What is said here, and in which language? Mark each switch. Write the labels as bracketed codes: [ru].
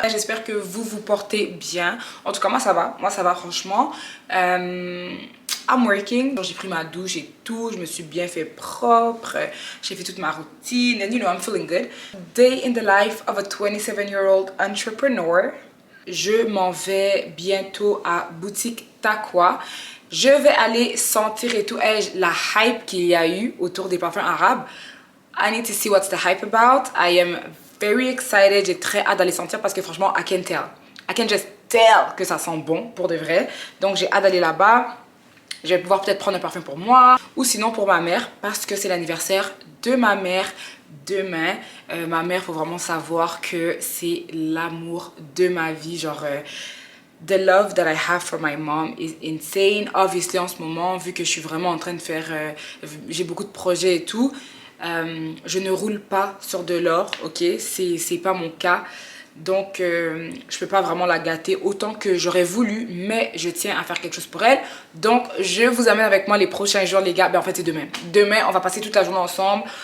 [fr] J'espère que vous vous portez bien. En tout cas, moi ça va. Moi ça va franchement. [en] I'm working. [fr] J'ai pris ma douche et tout. Je me suis bien fait propre. J'ai fait toute ma routine. [en] And you know, I'm feeling good. Day in the life of a 27-year-old entrepreneur. [fr] Je m'en vais bientôt à Boutique Takwa. Je vais aller sentir et tout. La hype qu'il y a eu autour des parfums arabes. [en] I need to see what's the hype about. I am very excited. [fr] J'ai très hâte d'aller sentir parce que franchement, [en] I can tell. I can just tell [fr] que ça sent bon pour de vrai. Donc j'ai hâte d'aller là-bas. Je vais pouvoir peut-être prendre un parfum pour moi ou sinon pour ma mère parce que c'est l'anniversaire de ma mère demain. Ma mère, faut vraiment savoir que c'est l'amour de ma vie. [en] Genre, the love that I have for my mom is insane. [fr] Obviously, en ce moment, vu que je suis vraiment en train de faire... j'ai beaucoup de projets et tout. Je ne roule pas sur de l'or, ok? C'est pas mon cas. Donc, je peux pas vraiment la gâter autant que j'aurais voulu, mais je tiens à faire quelque chose pour elle. Donc, je vous amène avec moi les prochains jours, les gars. Ben, en fait, c'est demain. Demain, on va passer toute la journée ensemble.